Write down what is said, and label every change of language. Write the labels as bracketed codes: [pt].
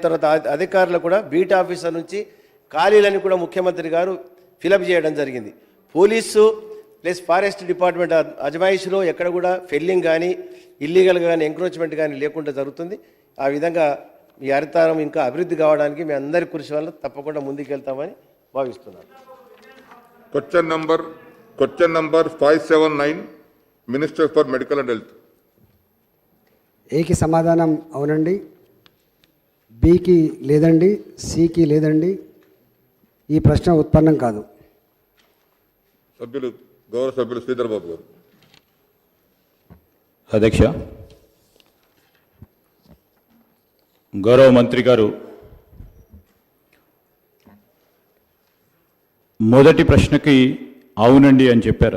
[te] తర్వాత అధికారులు కూడా బీట్ ఆఫీసర్ నుంచి ఖాళీలని కూడా ముఖ్యమంత్రి గారు ఫిలప్ చేయడం జరిగింది. పోలీసు ప్లస్ ఫారెస్ట్ డిపార్ట్మెంట్ అజమాయిషిలో ఎక్కడ కూడా ఫెల్లింగ్ కానీ ఇల్లీగల్గా కానీ ఎంక్రోచ్మెంట్ కానీ లేకుండా జరుగుతుంది. ఆ విధంగా ఈ హరితారం ఇంకా అభివృద్ధి కావడానికి మీ అందరి కృషి వల్ల తప్పకుండా ముందుకెళ్తామని భావిస్తున్నాను. [en] Question number 579, Minister for Medical and Health. [te] ఏకి సమాధానం అవునండి, బికి లేదండి, సికి లేదండి. ఈ ప్రశ్న ఉత్పన్నం కాదు. సభ్యులు గౌరవ సభ్యులు శ్రీధర్ బాబు గారు. అధ్యక్ష, గౌరవ మంత్రి గారు మొదటి ప్రశ్నకి అవునండి అని చెప్పారు.